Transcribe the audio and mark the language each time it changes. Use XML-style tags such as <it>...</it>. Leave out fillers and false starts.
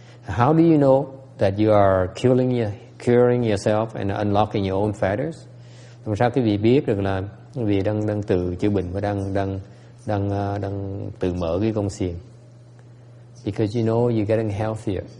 <en>How do you know that you are curing yourself and unlocking your own fetters?</en> <vi>Làm sao quý vị biết được là quý vị đang tự chữa bệnh và đang tự mở cái gông xiềng?</vi> <en>Because you know you're getting healthier.</en>